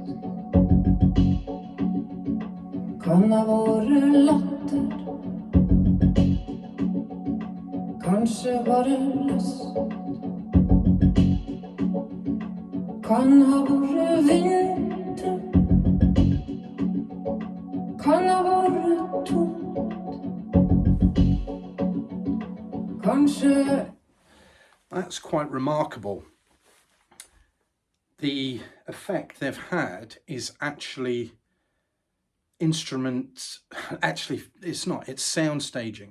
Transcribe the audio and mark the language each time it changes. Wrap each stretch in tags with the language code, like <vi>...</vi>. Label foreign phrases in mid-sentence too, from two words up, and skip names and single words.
<no>Kan ha vært latter, kanskje bare lyst. Kan ha vært vinter, kan ha vært tomt.</no> <en>That's quite remarkable. The effect they've had is actually instruments, actually it's not, it's sound staging.</en>